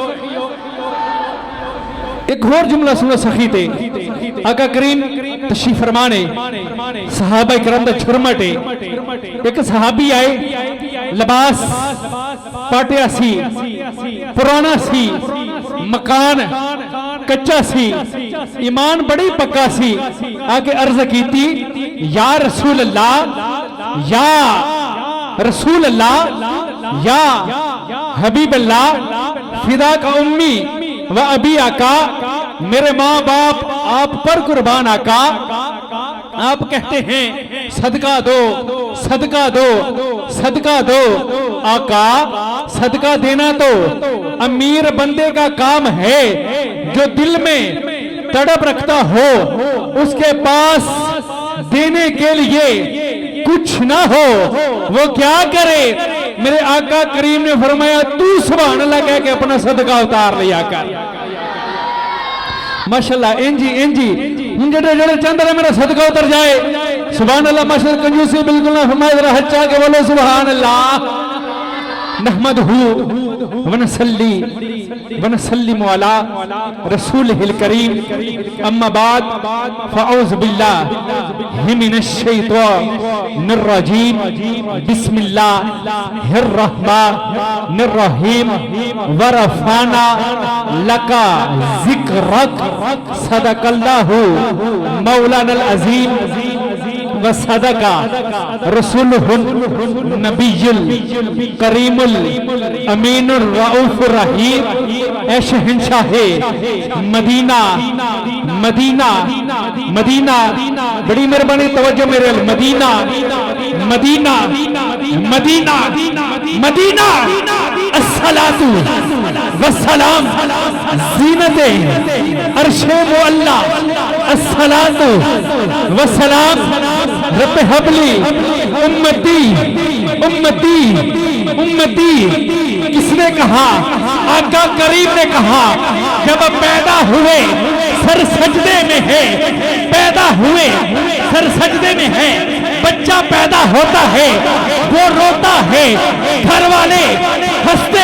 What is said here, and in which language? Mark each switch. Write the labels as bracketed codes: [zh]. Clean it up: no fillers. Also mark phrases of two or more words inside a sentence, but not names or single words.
[ur] ایک اور جملہ سنو سخی [pa] ਤੇ ਆਕਾ ਕਰੀਮ ਤਸ਼ਰੀਫ਼ ਫ਼ਰਮਾਨੇ ਸਹਾਬਾ ਕਰਮ ਦਾ ਝੁਰਮਟ ਇੱਕ ਸਹਾਬੀ ਆਏ ਲਿਬਾਸ ਪਾਟਿਆ ਸੀ ਪੁਰਾਣਾ ਸੀ ਮਕਾਨ ਕੱਚਾ ਸੀ ਈਮਾਨ ਬੜੀ ਪੱਕਾ ਸੀ ਆਕੇ ਅਰਜ਼ ਕੀਤੀ [ar] يا رسول الله يا رسول الله يا حبيب الله فدا ك أمي و أبي [ur] آقا میرے ماں باپ آپ پر قربان آقا آپ کہتے ہیں صدقہ دو صدقہ دو صدقہ دو آقا صدقہ دینا تو امیر بندے کا کام ہے جو دل میں تڑپ رکھتا ہو اس کے پاس دینے کے لیے کچھ نہ ہو وہ کیا کرے میرے آقا کریم نے فرمایا تو [ar] سبحان الله [ur] کہہ کے اپنا صدقہ اتار لیا کر [pa] ਮਾਸ਼ਾਅੱਲਾਹ ਇੰਜੀ ਜਿਹੜੇ ਜਿਹੜੇ [ur] چاہتے ہیں میرا صدقہ اتر جائے [ar] سبحان الله ما شاء الله [ur] کنجوسی بالکل نہ فرمائے ذرا ہچہ کے بولو [ar] سبحان الله نحمده ونسلم على رسوله الكريم أما بعد فأعوذ بالله من الشيطان الرجيم بسم الله الرحمن الرحيم و رفعنا لك ذكرك صدق الله مولانا العظيم و صدق رسوله النبي الكريم الأمين الرؤوف الرحيم [ur] اے شہنشاہِ مدینہ مدینہ مدینہ بڑی مہربانی توجہ میرے مدینہ مدینہ مدینہ مدینہ मदीना मदीना [ar] الصلاة والسلام [ur] زینتِ عرشِ معلیٰ [ar] الصلاة والسلام رب هب لي أمتي أمتي أمتي [ur] उम्मती کس نے کہا آقا کریم نے کہا جب پیدا ہوئے سر سجدے میں ہے پیدا ہوئے سر سجدے میں ہے بچہ پیدا ہوتا ہے وہ روتا ہے گھر والے ہنستے